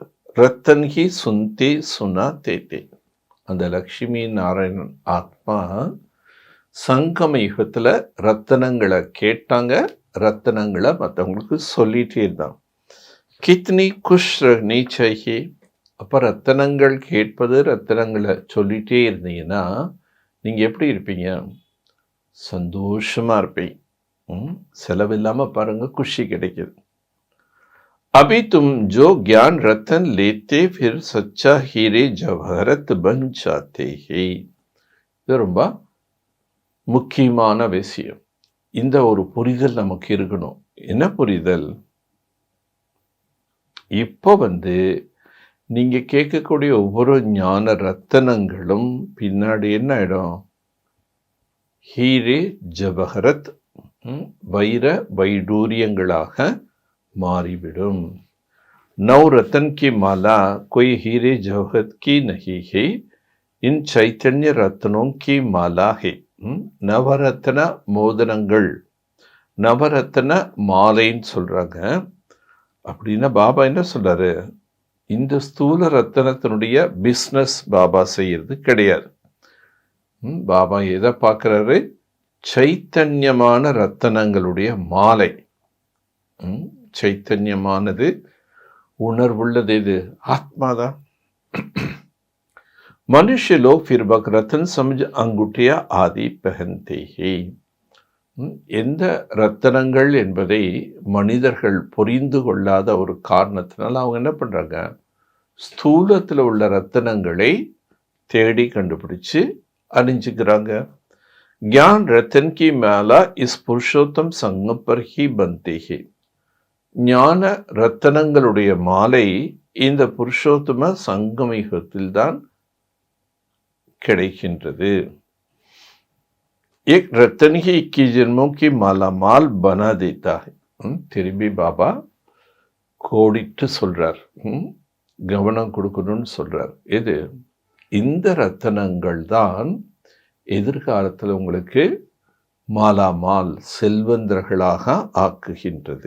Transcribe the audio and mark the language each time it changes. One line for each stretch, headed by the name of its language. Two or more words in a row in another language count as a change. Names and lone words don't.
Hindi: रतन ही सुनते सुनाते थे,
Tamil: அந்த லக்ஷ்மி நாராயணன் ஆத்மா சங்கம யுகத்தில் ரத்தனங்களை கேட்டாங்க, ரத்தனங்களை மற்றவங்களுக்கு சொல்லிட்டே இருந்தாங்க.
Hindi: कितनी खुश रहनी चाहिए,
Tamil: அப்போ ரத்தனங்கள் கேட்பது, ரத்தனங்களை சொல்லிகிட்டே இருந்தீங்கன்னா நீங்கள் எப்படி இருப்பீங்க? சந்தோஷமாக இருப்பீங்க. செலவில்லாமல் பாருங்கள், குஷி கிடைக்கிது.
Hindi: अभी तुम जो ज्ञान रतन लेते फिर सच्चा हीरे जवाहरत बन जाते हैं.
Tamil: இது ரொம்ப முக்கியமான விஷயம். இந்த ஒரு புரிதல் நமக்கு இருக்கணும். என்ன புரிதல்? இப்போ நீங்க கேட்கக்கூடிய ஒவ்வொரு ஞான ரத்தனங்களும் பின்னாடி என்ன ஆயிடும்?
Hindi: हीरे जवाहरात,
Tamil: வைர வைடூரியங்களாக மாறிவிடும்.
Hindi: नौ रतन की माला कोई हीरे जवाहरत की नहीं है, इन चैतन्य रत्नों की माला है.
Tamil: நவரத்ன மோதனங்கள், நவரத்ன மாலைன்னு சொல்றாங்க. அப்படின்னா பாபா என்ன சொல்றாரு? இந்த ஸ்தூல ரத்தனத்தினுடைய பிஸ்னஸ் பாபா செய்யறது கிடையாது. பாபா எதை பார்க்குறாரு? சைத்தன்யமான ரத்தனங்களுடைய மாலை. சைத்தன்யமானது, உணர்வுள்ளது எது? ஆத்மாதான்.
Hindi: मनुष्य लोग फिर बक रतन समझ अंगूठिया आदि पहनते हैं.
Tamil: எந்த ரத்தனங்கள் என்பதை மனிதர்கள் புரிந்து கொள்ளாத ஒரு காரணத்தினால அவங்க என்ன பண்றாங்க? ஸ்தூலத்தில் உள்ள ரத்தனங்களை தேடி கண்டுபிடிச்சு அணிஞ்சுக்கிறாங்க.
Hindi: ज्ञान रतन की माला इस पुरुषोत्तम संगम पर ही बनते हैं.
Tamil: ஞான ரத்தனங்களுடைய மாலை இந்த புருஷோத்தம சங்கமயுகத்தில் தான் கிடைக்கின்றது.
Hindi: एक रतन ही 21 जन्मों की माला माल बना देता है.
Tamil: திரும்பி பாபா கோடிட்டு சொல்றார், கவனம் கொடுக்கணும்னு சொல்றார். எது? இந்த ரத்தனங்கள் தான் எதிர்காலத்தில் உங்களுக்கு மாலாமால் செல்வந்தர்களாக ஆக்குகின்றது.